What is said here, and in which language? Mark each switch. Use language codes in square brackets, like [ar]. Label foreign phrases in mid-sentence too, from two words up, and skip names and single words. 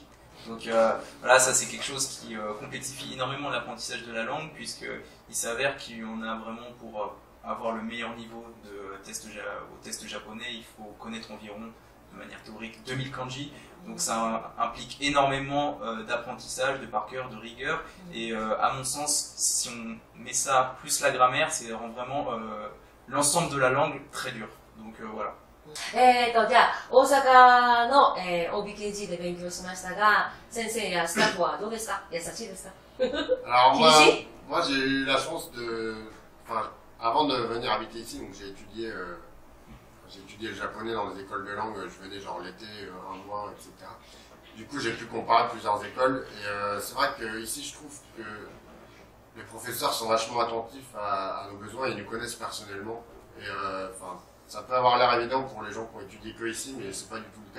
[fr] Donc voilà, ça c'est quelque chose qui complexifie énormément l'apprentissage de la langue puisqu'il s'avère qu'on a vraiment pour avoir le meilleur niveau au test japonais, il faut connaître environ de manière théorique 2000 kanji. Donc ça implique énormément d'apprentissage, de par cœur, de rigueur et à mon sens, si on met ça plus la grammaire, ça rend vraiment l'ensemble de la langue très dur. Donc voilà. [ja] じゃあ、大阪の、OBKG で勉強しましたが、先生やスタッフはどうですか？優しいですか？ [fr] Alors moi j'ai eu la chance avant de venir habiter ici, donc j'ai étudié le japonais dans les écoles de langue, je venais genre l'été, un mois, etc. Du coup j'ai pu comparer plusieurs écoles et c'est vrai que ici je trouve que les professeurs sont vachement attentifs à nos besoins, ils nous connaissent personnellement et ça peut avoir l'air évident pour les gens qui ont étudié que ici, mais c'est pas du tout le cas.